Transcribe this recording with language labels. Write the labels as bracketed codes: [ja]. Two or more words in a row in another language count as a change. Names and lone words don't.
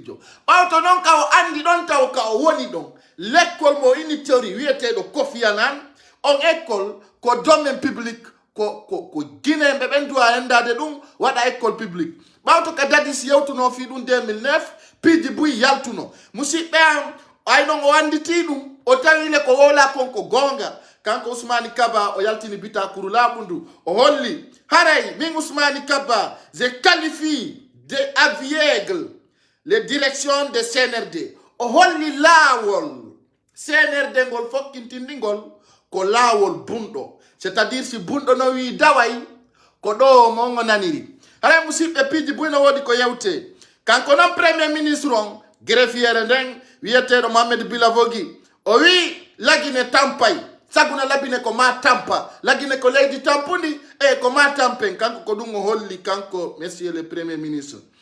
[ff] jo ɓawto noon ka o andi ɗon taw ka o woni ɗon l'école mo ini tori wiyeteɗo Kofi Annan on école ko [fr] domaine public [ff] ko guinéɓe ɓen duwa hendade ɗum waɗa [fr] école public [ff] ɓawto ka dadis yewtuno fi ɗum 2009 piiji buyi yaltuno musidɓe am ay noon o anditi ɗum o tawile ko wola kon ko gonga. Kanko Ousmani Kaba o yaltini bitakuru laaɓu ndu o holli haray min Ousmani Kaba [fr] je qualifie de aveugle les directions de CNRD [ff] o holli laawol CNRD ngol fokkintindingol ko laawol bunɗo c'est-à-dire si bunɗo no wi daway ko ɗo mo naniri. Haray musidɓe piiji buyno wodi ko yewte kanko noon [fr] premier ministre [ff] on greffiere nden wiyeteɗo Mohamed Bilavogi o wi lagine tampay saguna labine ko ma tampa lagine ko leydi tampundi e ko ma tampen kanko ko ɗum o holli kanko [fr] monsieur le premier ministre